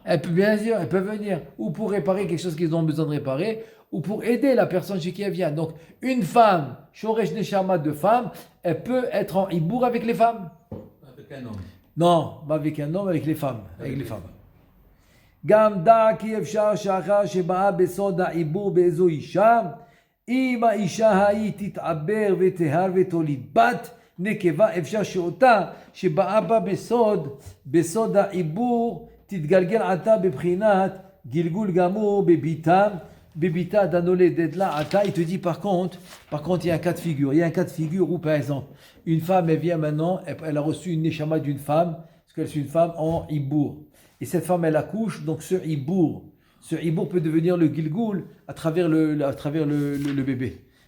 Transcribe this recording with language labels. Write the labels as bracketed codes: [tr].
[fr] Bien sûr, elles peuvent venir. Ou pour réparer quelque chose qu'ils ont besoin de réparer, ou pour aider la personne chez qui elle vient. Donc une femme, shoresh neshama de femme, elle peut être en Ibour avec les femmes. Avec un homme. Non, pas avec un homme, avec les femmes. [he] גם דע כי אפשר שאחר שבאה בסוד העיבור באיזו אישה, אם האישה ההיא תתעבר ותהר ותוליד בת נקבה, אפשר שאותה שבאה בה בסוד העיבור תתגלגל עתה בבחינת גלגול גמור בביתה דנולדת לה עתה. [fr] Il te dit par contre, il y a un cas de figure. Il y a un cas de figure où, par exemple, une femme, elle vient maintenant, elle a reçu une neshama d'une femme, parce qu'elle est une femme en Ibour. Et cette femme, elle accouche, donc ce Ibour peut devenir le Gilgul à travers le bébé.